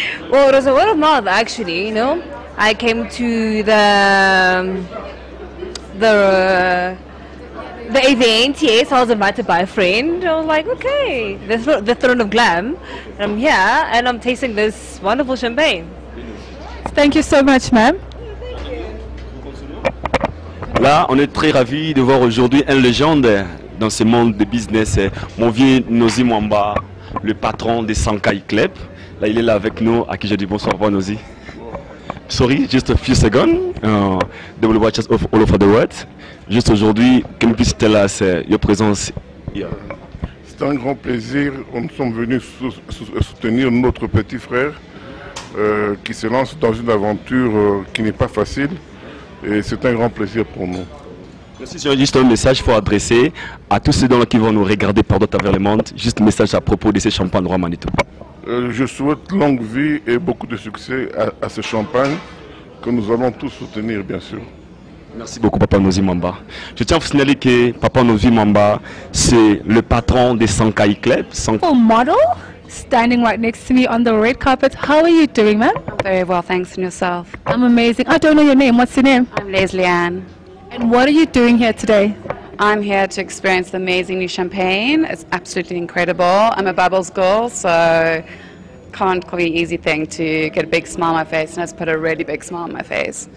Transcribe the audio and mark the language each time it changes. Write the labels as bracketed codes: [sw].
[en] Well, it was a word of mouth, actually. You know, I came to the event. Yes, I was invited by a friend. I was like, okay, the Throne of Glam. I'm here and I'm tasting this wonderful champagne. Thank you so much, ma'am. [fr] Là, on est très ravis de voir aujourd'hui une légende dans ce monde de business. Mon vieux Nozi Mwamba, le patron de Sankai Club. Là, il est là avec nous, à qui je dis bonsoir, Nozi. [en] Sorry, just a few seconds. They will watch us all over the world. [fr] Juste aujourd'hui, [en] can you please tell us your presence here? [fr] C'est un grand plaisir. Nous sommes venus soutenir notre petit frère qui se lance dans une aventure qui n'est pas facile. Et c'est un grand plaisir pour nous. Merci, j'ai juste un message pour adresser à tous ceux qui vont nous regarder par d'autres travers le monde. Juste un message à propos de ces champagnes Roi Manitou. Je souhaite longue vie et beaucoup de succès à ce champagne que nous allons tous soutenir, bien sûr. Merci beaucoup, Papa Nozi Mwamba. Je tiens à vous signaler que Papa Nozi Mwamba, c'est le patron des Sankai Club. [en] Model standing right next to me on the red carpet. How are you doing, ma'am? I'm very well, thanks, and yourself? I'm amazing. I don't know your name. What's your name? I'm Leslie Ann. And what are you doing here today? I'm here to experience the amazing new champagne. It's absolutely incredible. I'm a Bubbles girl, so can't be an easy thing to get a big smile on my face, and it's put a really big smile on my face.